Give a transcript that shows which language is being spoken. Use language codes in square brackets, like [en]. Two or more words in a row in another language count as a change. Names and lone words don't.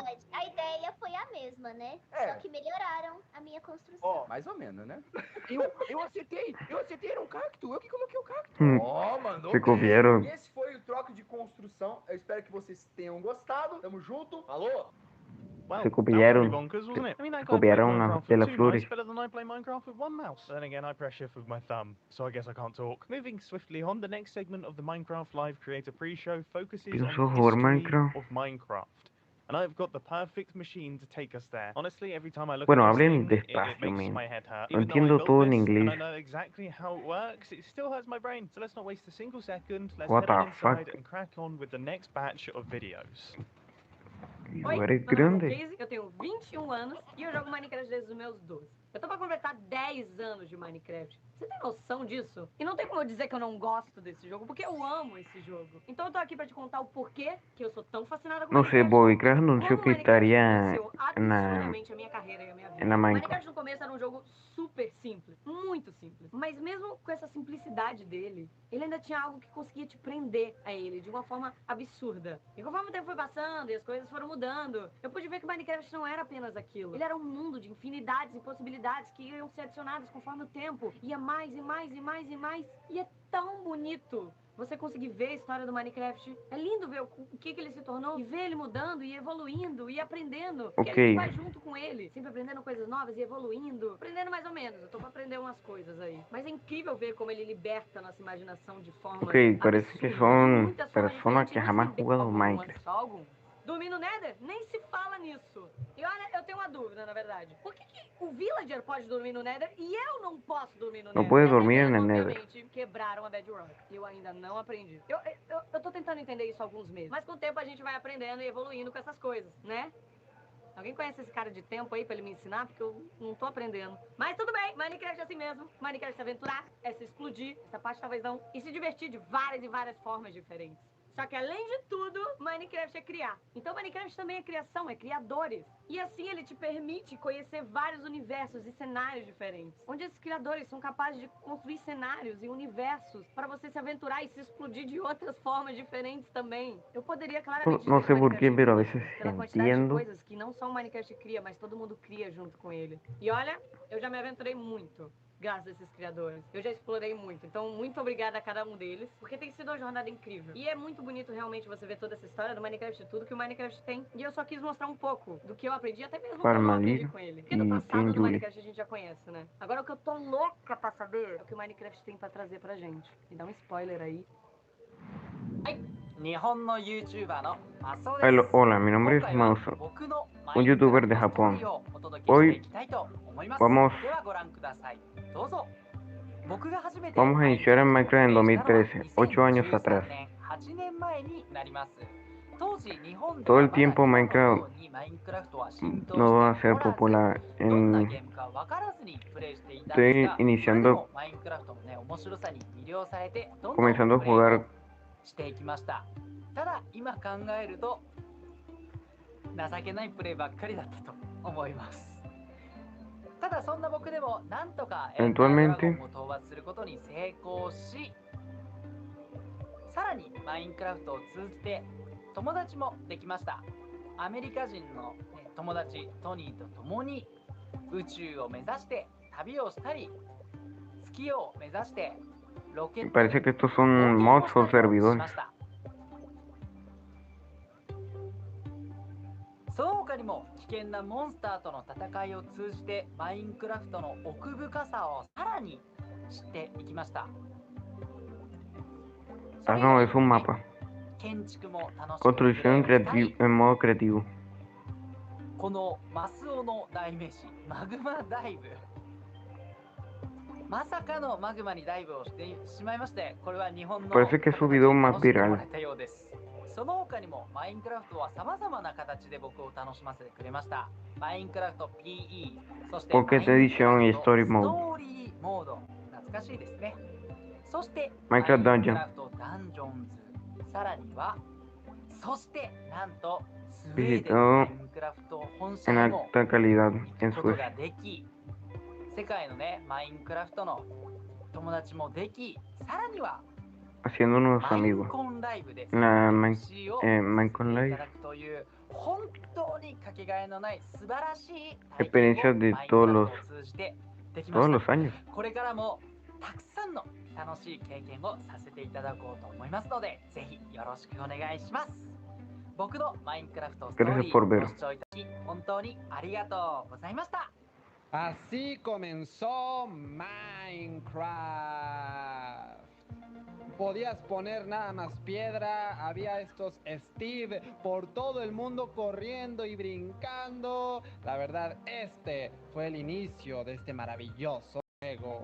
[pt] A ideia foi a mesma, né? É. Só que melhoraram a minha construção. Ó, Mais ou menos, né? Eu acertei, era um cacto, eu que coloquei o cacto. Ó, mandou [es] Se [pt] bem. [es] copiaron. [pt] E esse foi o troco de construção. Eu espero que vocês tenham gostado. Tamo junto. Falou! [es] Se copiaron. Se copiaron las de las flores. [en] Better than I play Minecraft with one mouse. Then again, I press shift with my thumb, so I guess I can't talk. Moving swiftly on, the next segment of the Minecraft Live Creator Pre-Show focuses on [es] Pienso [en] the [es] jugar [en] history [es] Minecraft. [en] of Minecraft. And I've got the perfect machine to take us there. Honestly, every time I look [es] Bueno, [en] at this [es] hablen [en] thing, it [es] despacio, [en] makes [es] man. [en] my head hurt. [es] No [en] Even though I [es] entiendo [en] built [es] todo en [en] this, and I [es] inglés. [en] know exactly how it works, it still hurts my brain. So let's not waste a single second. Let's What head on the fuck? inside and crack on with the next batch of videos. [es] Y [pt] Oi, [es] eres [pt] meu nome é [es] grande. [pt] Casey, eu tenho 21 anos e eu jogo Minecraft desde os meus 12. Eu tô pra completar 10 anos de Minecraft. Você tem noção disso? E não tem como eu dizer que eu não gosto desse jogo, porque eu amo esse jogo. Então eu tô aqui pra te contar o porquê que eu sou tão fascinada com [es] No sé, [pt] Minecraft. [es] Boycraft anunció [pt] Como [es] que [pt] Minecraft [es] estaría [pt] influenciou [es] en la, [pt] absurdamente a minha carreira e a minha vida. [es] en la Minecraft. [pt] Minecraft no começo era um jogo super simples, muito simples. Mas mesmo com essa simplicidade dele, ele ainda tinha algo que conseguia te prender a ele de uma forma absurda. E conforme o tempo foi passando e as coisas foram mudando, eu pude ver que Minecraft não era apenas aquilo. Ele era um mundo de infinidades e possibilidades que iam ser adicionadas conforme o tempo. Ia mais e mais e mais e mais. E é tão bonito você conseguir ver a história do Minecraft. É lindo ver o que ele se tornou e ver ele mudando e evoluindo e aprendendo. Porque a [es] Ok. [pt] gente vai junto com ele, sempre aprendendo coisas novas e evoluindo. Aprendendo mais ou menos, eu tô pra aprender umas coisas aí. Mas é incrível ver como ele liberta a nossa imaginação de forma [es] Ok, parece que son personas que jamás han jugado Minecraft. [pt] Só algum. Dormir no Nether? Nem se fala nisso. E olha, eu tenho uma dúvida, na verdade. Por que o Villager pode dormir no Nether e eu não posso dormir no Nether? [es] No puedes dormir [pt] Eles, [es] en el Nether. [pt] obviamente, quebraram a Bedrock. Eu ainda não aprendi. Eu tô tentando entender isso há alguns meses. Mas com o tempo a gente vai aprendendo e evoluindo com essas coisas, né? Alguém conhece esse cara de tempo aí pra ele me ensinar? Porque eu não tô aprendendo. Mas tudo bem, Minecraft é assim mesmo. Minecraft é se aventurar, é se explodir. Essa parte talvez não. E se divertir de várias e várias formas diferentes. Só que além de tudo, Minecraft é criar. Então Minecraft também é criação, é criadores. E assim ele te permite conhecer vários universos e cenários diferentes. Onde esses criadores são capazes de construir cenários e universos para você se aventurar e se explodir de outras formas diferentes também. Eu poderia claramente [es] No [pt] dizer [es] sé [pt] que [es] por qué, [pt] Minecraft [es] pero a [pt] é [es] veces [pt] pela quantidade de [es] entiendo. [pt] coisas que não só o Minecraft cria, mas todo mundo cria junto com ele. E olha, eu já me aventurei muito. Graças a esses criadores. Eu já explorei muito. Então, muito obrigada a cada um deles. Porque tem sido uma jornada incrível. E é muito bonito realmente você ver toda essa história do Minecraft e tudo que o Minecraft tem. E eu só quis mostrar um pouco do que eu aprendi, até mesmo o que eu não aprendi com ele. Porque do E passado tem do Julie. Minecraft a gente já conhece, né? Agora o que eu tô louca pra saber é o que o Minecraft tem pra trazer pra gente. Me dá um spoiler aí. [es] Hola, mi nombre es Mauso, un youtuber de Japón. Hoy vamos a iniciar en Minecraft en 2013, 8 años atrás. Todo el tiempo Minecraft no va a ser popular. Estoy iniciando, comenzando a jugar. [ja] ただ今考えると情けないプレイばっかりだったと思います。ただそんな僕でもなんとかエンダードラ [es] Eventualmente [ja] ゴンを討伐することに成功し、さらにマインクラフトを通じて友達もできました。アメリカ人の友達トニーと共に宇宙を目指して旅をしたり、月を目指してロケット [es] parece que estos son mods o servidores. [ja] その他にも危険なモンスターとの戦いを通じてマインクラフトの奥深さをさらに知っていきました。 [es] Ah, no, es un mapa. [ja] 建築も楽し [es] Construcción en modo creativo. [ja] このマスオの代名詞マグマダイブ、まさかのマグマにダイブをしてしまいまして、これは日本の [es] Parece que es su video más [ja] 楽しんでも [es] viral. [ja] らえたようです。その他にもマインクラフトは様々な形で僕を楽しませてくれました。マインクラフト PE、 そして [es] Pocket Edition y Story [ja] ス [es] Mode. [ja] トーリーモード、懐かしいですね。そしてマイン [es] Minecraft [ja] ク [es] Dungeon. [ja] ラフトダンジョンズ、さらにはそしてなんとスウェーデン [es] Visitado [ja] のマインクラフト本社 [es] en [ja] にも [es] alta calidad [ja] 行 [es] en [ja] くこと [es] Suecia. [ja] ができ、世界のねマインクラフトの友達もでき、さらには [es] Haciendo nuevos [ja] マイン [es] amigos. [ja] コンライブで [es] La [ja] MC を [es] Minecon [ja] い [es] Live. [ja] ただくという本当にかけがえのない素晴らしい [es] Experiencias de [ja] マインクラフ [es] todos [ja] ト [es] los, [ja] を通じてできま [es] todos [ja] した。 [es] los años. [ja] これからもたくさんの楽しい経験をさせていただこうと思いますので、ぜひよろしくお願いします。僕のマインクラフトストーリ [es] Gracias por [ja] ー [es] ver. [ja] ご視聴いただき本当にありがとうございました。 [es] Así comenzó Minecraft. Podías poner nada más piedra, había estos Steve por todo el mundo corriendo y brincando. La verdad, este fue el inicio de este maravilloso juego.